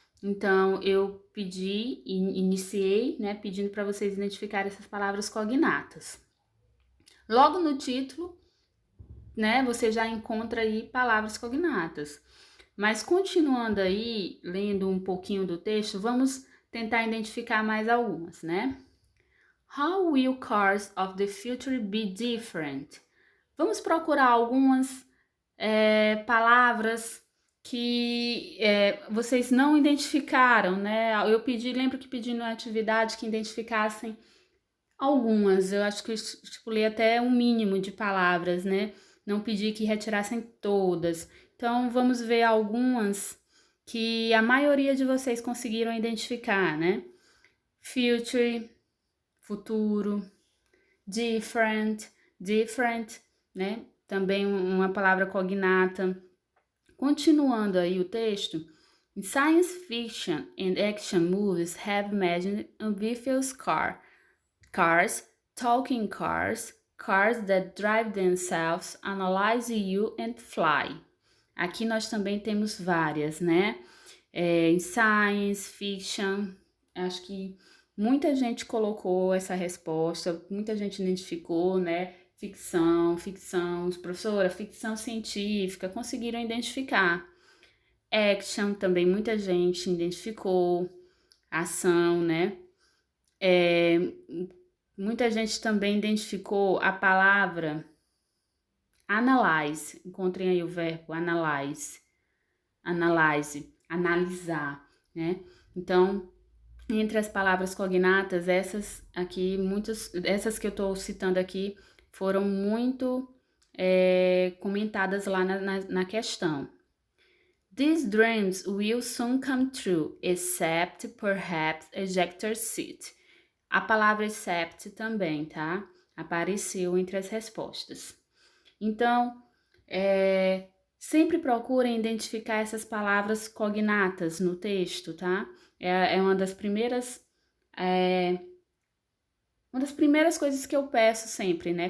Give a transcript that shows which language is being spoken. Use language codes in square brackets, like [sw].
[pt] Então, eu iniciei, né, pedindo para vocês identificarem essas palavras cognatas. Logo no título, né, você já encontra aí palavras cognatas. Mas continuando aí, lendo um pouquinho do texto, vamos tentar identificar mais algumas, né? [en] How will cars of the future be different? [pt] Vamos procurar algumas palavras que vocês não identificaram, né? Lembro que pedi na atividade que identificassem algumas. Eu acho que eu estipulei até um mínimo de palavras, né? Não pedi que retirassem todas. Então, vamos ver algumas que a maioria de vocês conseguiram identificar, né? Future, futuro. Different, né? Também uma palavra cognata. [en] Continuando aí o texto, in science fiction and action movies have imagined amphibious cars, talking cars, cars that drive themselves, analyze you and fly. [pt] Aqui nós também temos várias, né? Em science fiction, acho que muita gente colocou essa resposta, muita gente identificou, né? Ficção, professora, ficção científica, conseguiram identificar. Action também muita gente identificou, ação, né? Muita gente também identificou a palavra analyze, encontrem aí o verbo analyze, analisar, né? Então, entre as palavras cognatas, essas que eu estou citando aqui foram muito comentadas lá na questão. [en] These dreams will soon come true, except perhaps ejector seat. [pt] A palavra except também, tá? Apareceu entre as respostas. Então, sempre procurem identificar essas palavras cognatas no texto, tá? É uma das primeiras coisas que eu peço sempre, né?